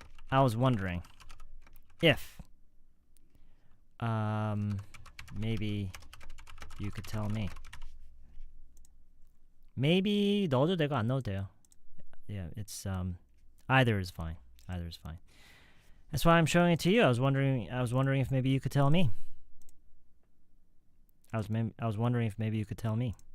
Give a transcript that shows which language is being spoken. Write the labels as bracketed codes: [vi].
[en] I was wondering if maybe you could tell me. [ko] Maybe 넣어도 되고 안 넣어도 돼요. [en] Yeah, it's either is fine. Either is fine. That's why I'm showing it to you. I was wondering if maybe you could tell me. I was wondering if maybe you could tell me.